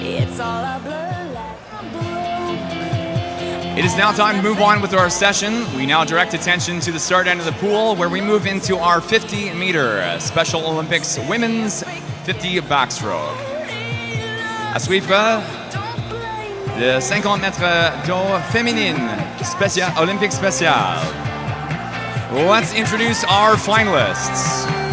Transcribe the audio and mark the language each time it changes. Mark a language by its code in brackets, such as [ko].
[en] It's all a blur like I'm broke. It is now time to move on with our session. We now direct attention to the start end of the pool, where we move into our 50-meter Special Olympics women's 50 backstroke. [fr] À suivre, le 50 mètres d'eau féminine, Olympique spécial. [en] Let's introduce our finalists.